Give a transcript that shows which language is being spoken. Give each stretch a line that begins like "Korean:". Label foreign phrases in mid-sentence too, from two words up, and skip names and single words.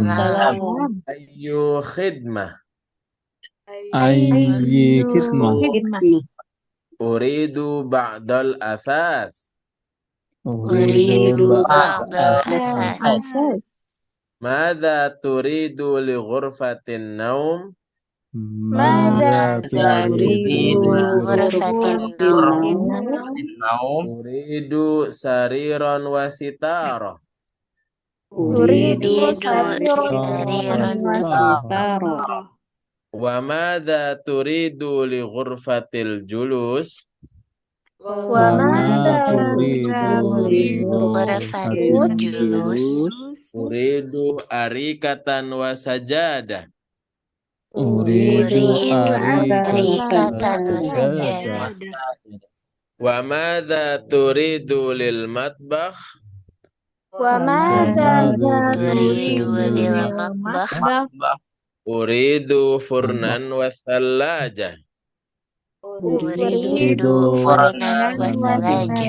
Arabic: Waalaikumsalam. أي خدمة. أي خدمة. Khidmah. أريد بعض الأثاث. Uridu ba'dal ba'dal asas. Asas. ماذا تريد لغرفة النوم? Mada turidu turidu غرفة النوم? Naum. أريد سريرا وستارة. Uridu sariran wasitara. وماذا تريد لغرفة الجلوس? وما تريد ل Ghurfatil ghurfatil julus. أريد أريكة وسجادة. Uridu arikatan wasajadah. وماذا تريد للمطبخ? Wama turidu turidu lil lil matbakh? أريد فرنا وثلاجة. أريد فرنا وثلاجة.